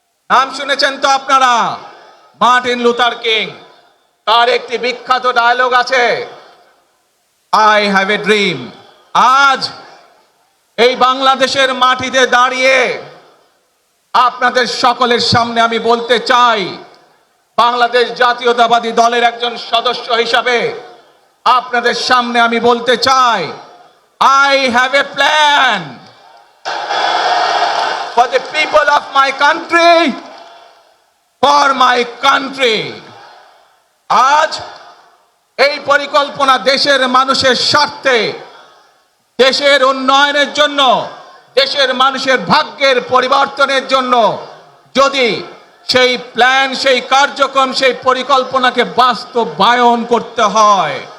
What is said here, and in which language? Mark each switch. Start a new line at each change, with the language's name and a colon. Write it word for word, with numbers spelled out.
Bangla: নাম শুনেছেন তো আপনারা? মার্টিন লুথার কিং, তার একটি বিখ্যাত ডায়লগ আছে,
English: I have a dream.
Bangla: আজ এই বাংলাদেশের মাটিতে দাঁড়িয়ে আপনাদের সকলের সামনে আমি বলতে চাই, বাংলাদেশ জাতীয়তাবাদী দলের একজন সদস্য হিসাবে আপনাদের সামনে আমি বলতে চাই,
English: I have a plan for the people of my country, for my country.
Bangla: আজ এই পরিকল্পনা দেশের মানুষের স্বার্থে, দেশের উন্নয়নের জন্য, দেশের মানুষের ভাগ্যের পরিবর্তনের জন্য যদি সেই প্ল্যান, সেই কার্যক্রম, সেই পরিকল্পনাকে বাস্তবায়ন করতে হয়।